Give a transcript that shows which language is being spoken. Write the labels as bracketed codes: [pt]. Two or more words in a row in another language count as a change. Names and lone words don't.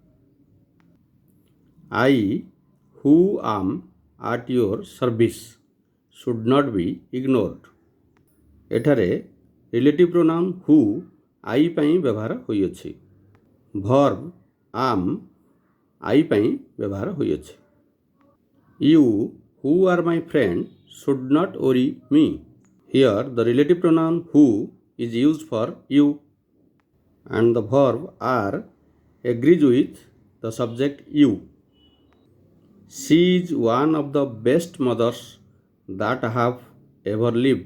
[en] I who am at your service should not be ignored. [or] ଏଠାରେ [en] relative pronoun who I [or] ପାଇଁ ବ୍ୟବହାର ହୋଇଅଛି। [en] verb am I [or] ପାଇଁ ବ୍ୟବହାର ହୋଇଅଛି। [en] You who are my friend should not worry me. Here the relative pronoun who is used for you and the verb are agrees with the subject you. She is one of the best mothers that have ever lived.